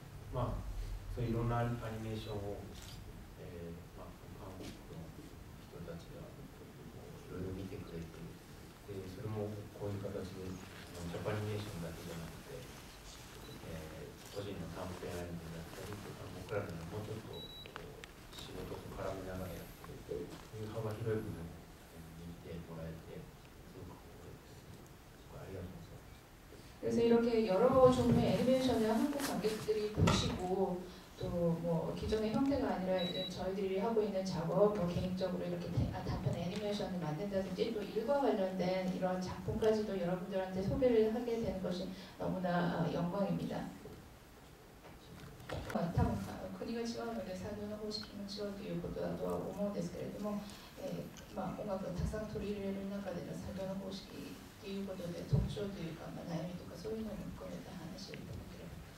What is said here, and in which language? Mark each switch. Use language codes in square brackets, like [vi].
[ja] まあそういろんなアニメーションを、まあ、韓国の人たちがいろいろ見てくれて、それもこういう形でジャパニメーションだけじゃなくて、個人の短編アニメだったりとか僕らでももうちょっと仕事と絡めながらやってそういう幅広い部分を見てもらえてすごくありがとうございます。 [ko] 그래서 이렇게 여러 종류의 애니메이션을 한국 관객들이 보시고 또 뭐 기존의 형태가 아니라 이제 저희들이 하고 있는 작업, 뭐 개인적으로 이렇게 단편 애니메이션을 만든다든지 또 일과 관련된 이런 작품까지도 여러분들한테 소개를 하게 되는 것이 너무나 영광입니다. [ja] 多分国が違うので作業の方式も違うということだとは思うんですけれども、まあ、音楽をたくさん取り入れる中での作業の方式ということで特徴というか、まあ、悩みとかそういうのも含めた話をいただければ。